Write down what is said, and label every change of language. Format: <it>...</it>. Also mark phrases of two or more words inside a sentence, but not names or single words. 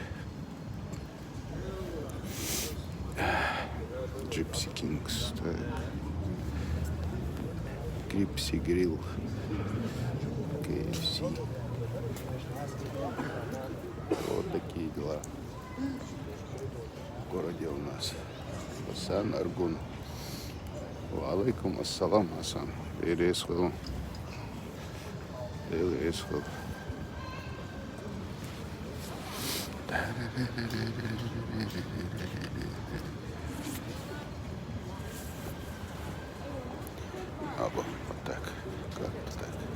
<ru>Gypsy Kings, так. Крипси Грилл, KFC. Вот такие дела в городе у нас. Асан Аргун.</ru> <ar>وعليكم السلام, Асан. Пересхыл.</ar> <ru>Вот так, как-то так.</ru>